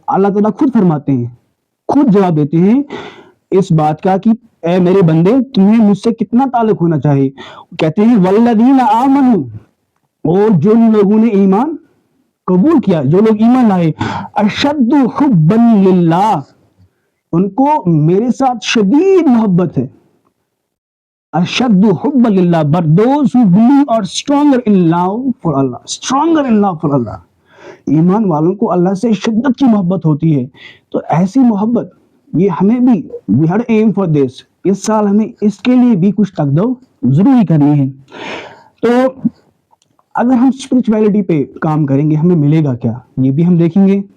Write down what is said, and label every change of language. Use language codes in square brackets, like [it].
[ur] اللہ تعالیٰ خود فرماتے ہیں, خود جواب دیتے ہیں اس بات کا کہ اے میرے بندے تمہیں مجھ سے کتنا تعلق ہونا چاہیے. کہتے ہیں [ar] والذین آمنوا, [ur] اور جو لوگوں نے ایمان قبول کیا, جو لوگ ایمان لائے, [ar] اشد حبا للہ, [ur] ان کو میرے ساتھ شدید محبت ہے. [ar] اشد حبا للہ, [en] but those who believe are stronger in love for Allah, stronger in love for Allah. [ur] ایمان والوں کو اللہ سے شدت کی محبت ہوتی ہے. تو ایسی محبت یہ ہمیں بھی [en] we had aim for this, [ur] اس سال ہمیں اس کے لیے بھی کچھ تقدو ضروری کرنی ہے. تو اگر ہم اسپرچویلٹی پہ کام کریں گے ہمیں ملے گا کیا, یہ بھی ہم دیکھیں گے.